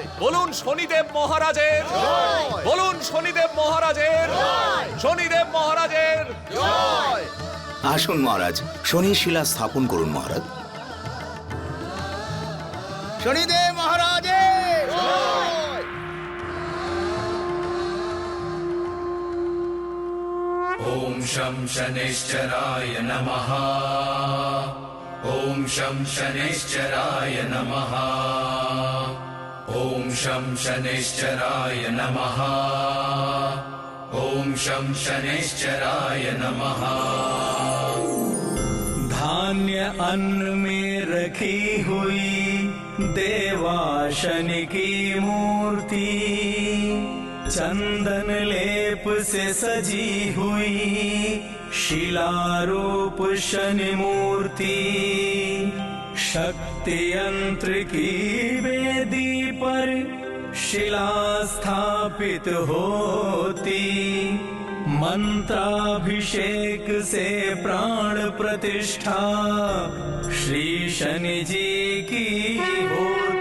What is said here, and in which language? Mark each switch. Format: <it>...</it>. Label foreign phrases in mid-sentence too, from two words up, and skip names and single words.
<bn>বলুন শনিদেব মহারাজের জয়। বলুন শনিদেব মহারাজের জয়। শনিদেব মহারাজের জয়। আসুন মহারাজ, শনি শিলা স্থাপন করুন মহারাজ। শনিদেব মহারাজে জয়।</bn> <sa>ॐ शं शनैश्चराय नमः। ॐ शं शनैश्चराय नमः। ॐ शं शनैश्चराय नमः। ॐ शं शनैश्चराय नमः।</sa> <hi>धान्य अन्न में रखी हुई देवा शनि की मूर्ति, चंदन लेप से सजी हुई शिलारूप शनि मूर्ति, शक्ति यंत्र की वेदी पर शिला स्थापित होती, मंत्राभिषेक से प्राण प्रतिष्ठा श्री शनि जी की हो।</hi>